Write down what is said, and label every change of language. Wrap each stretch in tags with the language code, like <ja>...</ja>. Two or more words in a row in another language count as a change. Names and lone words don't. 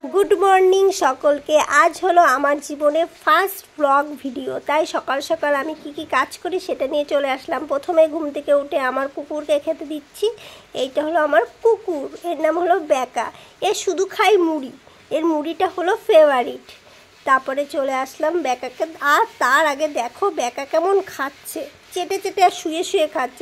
<en>Good morning</en> <bn>সকলকে আজ হলো আমার জীবনে</bn> <en>first vlog video</en> <bn>তাই সকাল সকাল আমি কী কাজ করি সেটা নিয়ে চলে আসলাম। প্রথমে ঘুম থেকে উঠে আমার কুকুরকে খেতে দিচ্ছি। এইটা হলো আমার কুকুর, এর নাম হলো বেকা। এ শুধু খায় মুড়ি, এর মুড়িটা হলো ফেভারিট। তারপরে চলে আসলাম বেকাকে, আর তার আগে দেখো বেকা কেমন খাচ্ছে, চেটে চেটে আর শুয়ে শুয়ে খাচ্ছে।</bn>